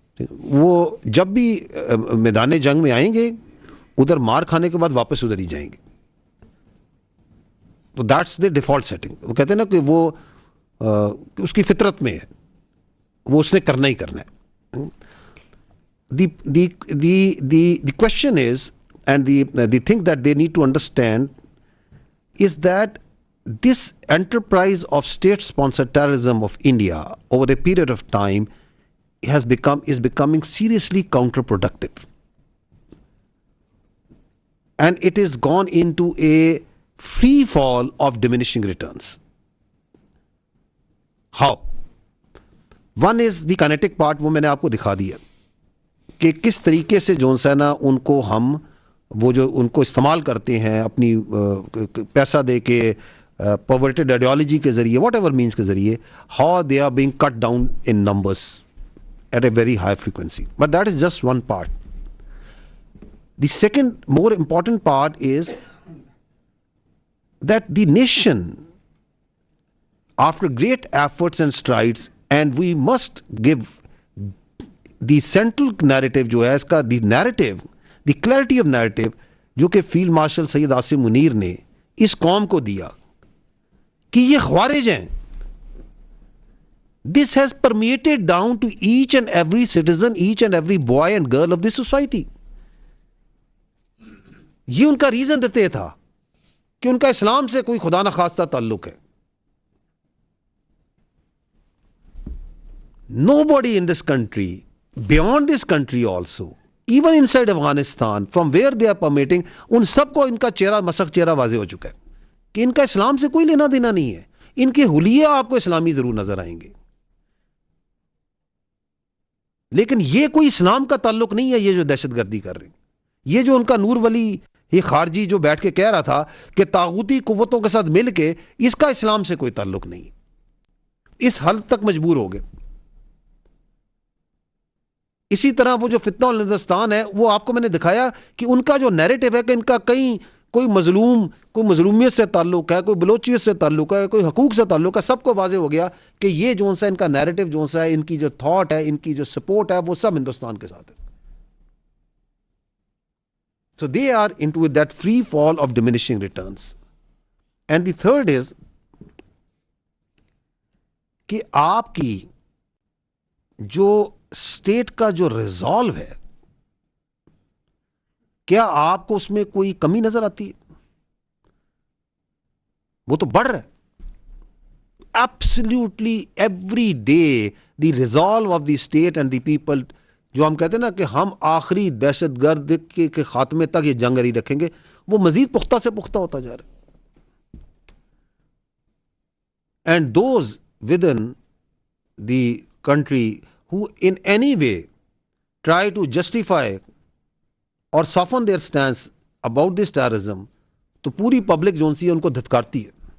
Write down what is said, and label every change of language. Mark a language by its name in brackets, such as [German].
[Urdu] وہ جب بھی میدان جنگ میں آئیں گے ادھر مار کھانے کے بعد واپس ادھر ہی جائیں گے. تو [English] That's the default setting. [Urdu] وہ کہتے ہیں نا کہ وہ اس کی فطرت میں ہے, وہ اس نے کرنا ہی کرنا ہے. [English] the question is, and the thing that they need to understand is that this enterprise of state-sponsored terrorism of India over a period of time is becoming seriously counterproductive, and it has gone into a free fall of diminishing returns. How? One is the kinetic part, [Urdu] وہ میں نے آپ کو دکھا دیا کہ کس طریقے سے جو ہے نا ان کو ہم وہ جو ان کو استعمال کرتے ہیں اپنی پیسہ دے کے, پرورٹڈ آئیڈیالوجی کے ذریعے, واٹ ایور مینس کے ذریعے, [English] How they are being cut down in numbers at a very high frequency. But that is just one part. The second more important part is that the nation, after great efforts and strides, and we must give the central narrative [Urdu] جو ہے اس کا, [English] the narrative, the clarity of narrative [Urdu] جو کہ field marshal Syed Asim Munir نے اس قوم کو دیا کہ یہ خوارج ہیں. [English] This has permeated down to each and every citizen, each and every boy and girl of this society. [Urdu] یہ ان کا ریزن دیتے تھا کہ ان کا اسلام سے کوئی خدا نخواستہ تعلق ہے. [English] Nobody in this country, beyond this country also, even inside Afghanistan, from where they are permitting, [Urdu] ان سب کو ان کا چہرہ مسخ چہرہ واضح ہو چکا ہے کہ ان کا اسلام سے کوئی لینا دینا نہیں ہے. ان کے حلیے آپ کو اسلامی ضرور نظر آئیں گے, لیکن یہ کوئی اسلام کا تعلق نہیں ہے. یہ جو دہشت گردی کر رہے ہیں, یہ جو ان کا نور ولی یہ خارجی جو بیٹھ کے کہہ رہا تھا کہ طاغوتی قوتوں کے ساتھ مل کے, اس کا اسلام سے کوئی تعلق نہیں. اس حد تک مجبور ہو گئے. اسی طرح وہ جو فتنہ الہندوستان ہے, وہ آپ کو میں نے دکھایا کہ ان کا جو نیریٹو ہے کہ ان کا کہیں کوئی مظلومیت سے تعلق ہے, کوئی بلوچیت سے تعلق ہے, کوئی حقوق سے تعلق ہے, سب کو واضح ہو گیا کہ یہ جو سا ان کا نیریٹو جو سا ہے, ان کی جو تھاٹ ہے, ان کی جو سپورٹ ہے, وہ سب ہندوستان کے ساتھ ہے. [English] So they are into that free fall of diminishing returns. And the third is [Urdu] کہ آپ کی جو اسٹیٹ کا جو ریزالو ہے, کیا آپ کو اس میں کوئی کمی نظر آتی ہے؟ وہ تو بڑھ رہا ہے. [English] Absolutely every day the resolve of the state and the people [Urdu] جو ہم کہتے ہیں نا کہ ہم آخری دہشت گرد کے خاتمے تک یہ جنگ جاری رکھیں گے, وہ مزید پختہ سے پختہ ہوتا جا رہا ہے. [English] and those within the country who in any way try to justify or soften their stance about this terrorism, [Urdu] تو پوری پبلک جو سی ہے ان کو دھتکارتی ہے.